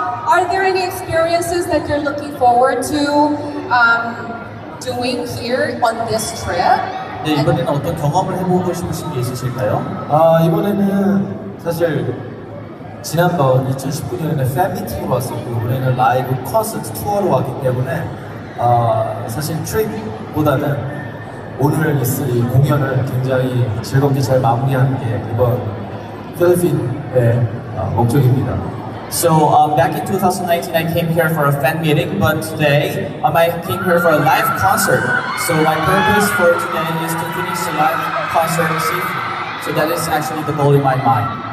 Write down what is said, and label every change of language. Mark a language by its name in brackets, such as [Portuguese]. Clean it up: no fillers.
[English] Are there any experiences that you're looking forward to doing here on this trip? [Korean] 네, 이번에는 어떤 경험을 해보고 싶으신 게 있으실까요? 이번에는 사실 지난번 2019년에는 팬미팅으로 왔었고 이번에는 라이브 콘서트 투어로 왔기 때문에 사실 트립보다는 오늘 있을 이 공연을 굉장히 즐겁게 잘 마무리하는 게 이번 필리핀의 목적입니다. [English] So back in 2019, I came here for a fan meeting, but today I came here for a live concert. So my purpose for today is to finish the live concert safely. So that is actually the goal in my mind.